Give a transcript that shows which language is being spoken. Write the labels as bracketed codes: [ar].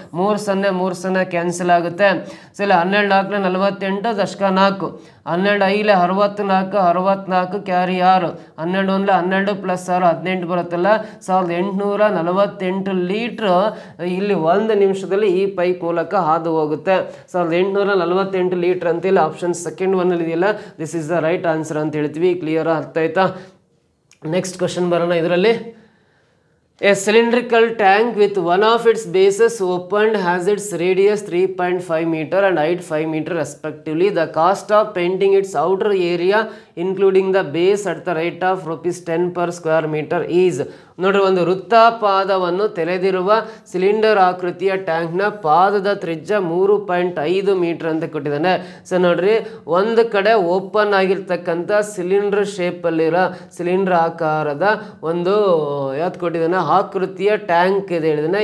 [kn] 3 cancel ಆಗುತ್ತೆ. So ಇಲ್ಲ 12 4 48 ದಶಕ 4, 12 5 64, 64 ಕ್ಯಾರಿ 6, 12 1 12 ಪ್ಲಸ್ 6 18 ಬರುತ್ತಲ್ಲ. 1848 ಲೀಟ್ರ್ ಇಲ್ಲಿ 1 ನಿಮಿಷದಲ್ಲಿ ಈ ಪೈಪ್ ಮೂಲಕ ಹಾದು ಹೋಗುತ್ತೆ. 1848 ಲೀಟ್ರ್ ಅಂತ ಇಲ್ಲಿ ಆಪ್ಷನ್ ಸೆಕೆಂಡ್ ಒನ್ನಲ್ಲಿ ಇದೆಯಲ್ಲ, [en] this is the right answer [kn] ಅಂತ ಹೇಳ್ತೀವಿ. ಕ್ಲಿಯರ್ ಅರ್ಥ ಆಯ್ತಾ? ನೆಕ್ಸ್ಟ್ ಕ್ವಶನ್ ಬರೋಣ. ಇದರಲ್ಲಿ [en] A cylindrical tank with one of its bases opened has its radius 3.5 meter and height 5 meter respectively. The cost of painting its outer area including the base at the rate of ₹10 per square meter is. [kn] ನೋಡ್ರಿ, ಒಂದು ವೃತ್ತಾಪಾದವನ್ನು ತೆರೆದಿರುವ cylinder ಆಕೃತಿಯ ಟ್ಯಾಂಕ್ನ ಪಾದದ ತ್ರಿಜ್ಯ 3.5 metre ಅಂತ ಕೊಟ್ಟಿದ್ದಾನೆ. So ನೋಡ್ರಿ, ಒಂದು ಕಡೆ ಓಪನ್ ಆಗಿರ್ತಕ್ಕಂಥ ಸಿಲಿಂಡರ್ ಶೇಪಲ್ಲಿರೋ ಸಿಲಿಂಡರ್ ಆಕಾರದ ಒಂದು ಯಾವ್ದು ಕೊಟ್ಟಿದ್ದಾನೆ ಆಕೃತಿಯ ಟ್ಯಾಂಕ್ ಇದೆ ಹೇಳಿದಾನೆ.